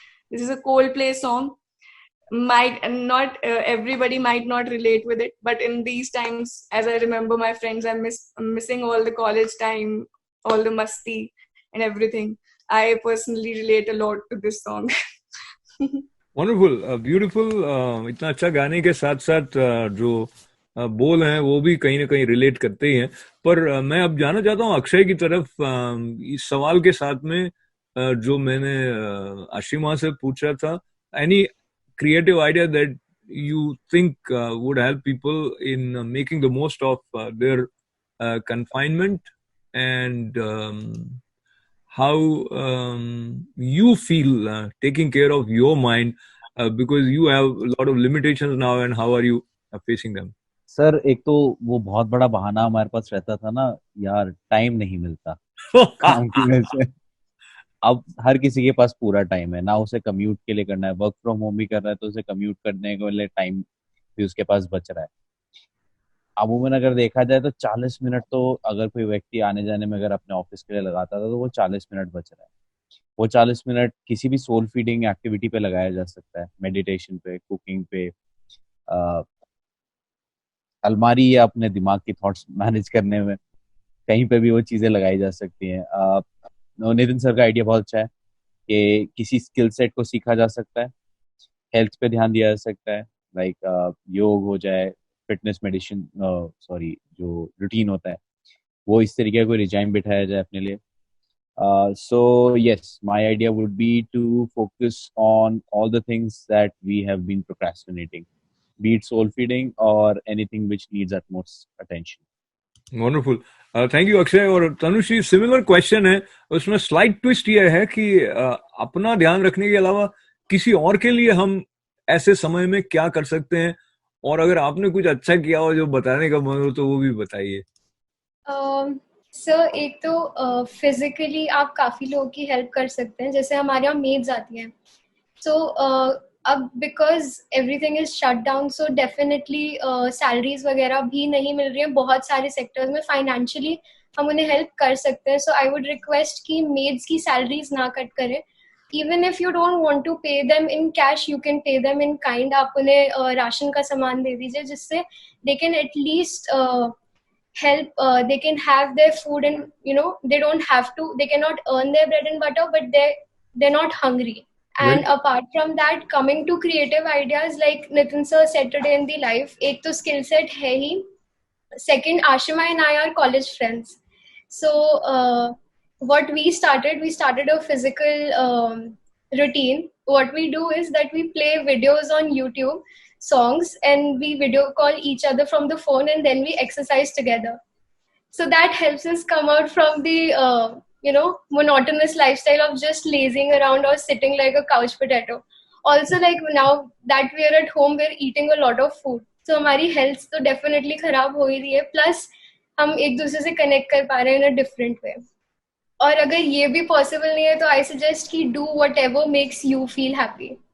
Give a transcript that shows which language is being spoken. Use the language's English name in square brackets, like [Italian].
[English] This is a Coldplay song. Might not everybody might not relate with it, but in these times, as I remember my friends, I'm missing all the college time, all the masti and everything. I personally relate a lot to this song. Wonderful, beautiful. [Hindi] इतना अच्छा गाने के साथ साथ जो बोल हैं वो भी कहीं ना कहीं रिलेट करते ही हैं. पर मैं अब जाना चाहता हूँ अक्षय की तरफ. इस सवाल के साथ में जो मैंने आशिमा से पूछा था, [English] Any creative idea that you think would help people in making the most of their confinement, and how you feel taking care of your mind because you have a lot of limitations now, and how are you facing them? [Hindi] Sir, एक तो वो बहुत बड़ा बहाना हमारे पास रहता था ना यार, टाइम नहीं मिलता काम की वजह से. अब हर किसी के पास पूरा टाइम है ना, उसे कम्यूट के लिए करना है, वर्क फ्रॉम होम भी कर रहा है तो उसे कम्यूट करने के लिए टाइम भी उसके पास बच रहा है. अमूमन अगर देखा जाए तो 40 मिनट तो अगर कोई व्यक्ति आने जाने में अगर अपने ऑफिस के लिए लगाता था तो वो 40 मिनट बच रहा है. वो 40 मिनट किसी भी सोल फीडिंग एक्टिविटी पे लगाया जा सकता है, मेडिटेशन पे, कुकिंग पे, अलमारी या अपने दिमाग की थॉट्स मैनेज करने में, कहीं पे भी वो चीजें लगाई जा सकती हैं. नितिन सर का आइडिया बहुत अच्छा है कि किसी स्किल सेट को सीखा जा सकता है, हेल्थ पे ध्यान दिया जा सकता है, लाइक योग हो जाए, फिटनेस मेडिसिन जो रूटीन होता है वो इस तरीके का कोई रिजाइम बिठाया जाए अपने लिए. [English] So yes, my idea would be to focus on all the things that we have been procrastinating, be it soul feeding or anything which needs utmost attention. Wonderful. Thank you, Akshay. [Hindi] और Tanushree, similar question है, उसमें slight twist ये है कि अपना ध्यान रखने के अलावा किसी और के लिए हम ऐसे समय में क्या कर सकते हैं, और अगर आपने कुछ अच्छा किया हो जो बताने का मन हो तो वो भी बताइए. सर, एक तो फिजिकली आप काफी लोगों की हेल्प कर सकते हैं, जैसे हमारे यहाँ मेड्स आती हैं. सो अब [English] because everything is shut down, [Hindi] so definitely salaries वगैरह भी नहीं मिल रही हैं बहुत सारे सेक्टर्स में. फाइनेंशियली हम उन्हें हेल्प कर सकते हैं. [English] so I would request [Hindi] कि मेड्स की सैलरीज ना कट करें. [English] Even if you don't want to pay them in cash, you can pay them in kind. [Hindi] आप उन्हें राशन का सामान दे दीजिए जिससे [English] they can at least help, they can have their food, and they don't have to, they cannot earn their bread and butter, but they're not hungry And apart from that, coming to creative ideas, like Nitin sir said today in the live, [Hindi] एक तो skill set है ही. [English] Second, Ashima and I are college friends. So what we started a physical routine. What we do is that we play videos on YouTube, songs, and we video call each other from the phone, and then we exercise together. So that helps us come out from the monotonous lifestyle of just lazing around or sitting like a couch potato. Also, like now that we are at home, we're eating a lot of food. [Hindi] So हमारी health तो definitely खराब हो ही रही है. Plus हम एक दूसरे से connect कर पा रहे हैं [English] in a different way. [Hindi] और अगर ये भी possible नहीं है तो [English] I suggest कि do whatever makes you feel happy.